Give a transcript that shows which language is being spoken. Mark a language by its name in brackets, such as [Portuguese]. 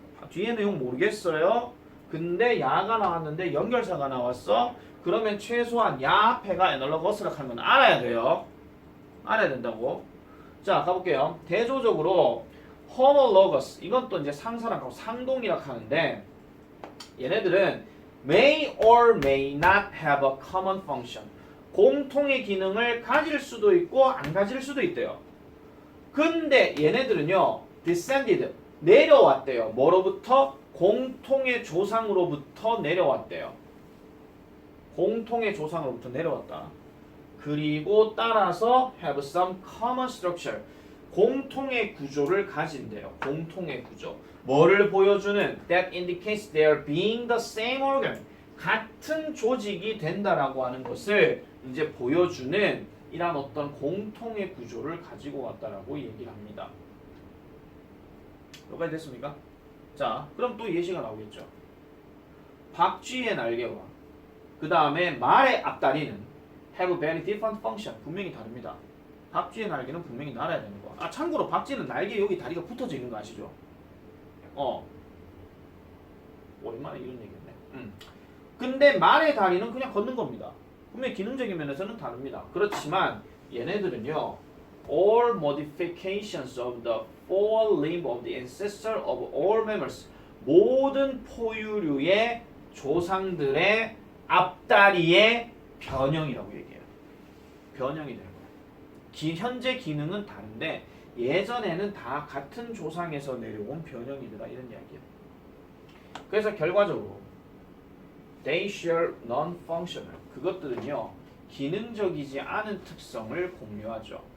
[Korean] 뒤에 내용 모르겠어요. 근데 야가 나왔는데 연결사가 나왔어. 그러면 최소한 야 앞에가 애널로거스라 하는 건 알아야 돼요. 알아야 된다고. 자, 가볼게요. 대조적으로 homologous 이건 또 이제 상사랑 상동이라 하는데 얘네들은 [English] may or may not have a common function. [Korean] 공통의 기능을 가질 수도 있고 안 가질 수도 있대요. 근데 얘네들은요, descended, 내려왔대요. 뭐로부터? 공통의 조상으로부터 내려왔대요. 공통의 조상으로부터 내려왔다. 그리고 따라서 [English] have some common structure. [Korean] 공통의 구조를 가진대요. 공통의 구조. 뭐를 보여주는? [English] That indicates they are being the same organ. [Korean] 같은 조직이 된다라고 하는 것을 이제 보여주는 이런 어떤 공통의 구조를 가지고 왔다라고 얘기를 합니다. 여기까지 됐습니까? 자, 그럼 또 예시가 나오겠죠. 박쥐의 날개와 그 다음에 말의 앞다리는 [English] have very different function. [Korean] 분명히 다릅니다. 박쥐의 날개는 분명히 날아야 되는 거. 아, 참고로 박쥐는 날개 여기 다리가 붙어져 있는 거 아시죠? 오랜만에 이런 얘기했네. 근데 말의 다리는 그냥 걷는 겁니다. 분명히 기능적인 면에서는 다릅니다. 그렇지만 얘네들은요, [English] all modifications of the forelimb of the ancestor of all mammals, [Korean] 모든 포유류의 조상들의 앞다리의 변형이라고 얘기해요. 변형이 되는 거예요. 현재 기능은 다른데 예전에는 다 같은 조상에서 내려온 변형이더라, 이런 이야기예요. 그래서 결과적으로 [English] they share non-functional, [Korean] 그것들은요 기능적이지 않은 특성을 공유하죠.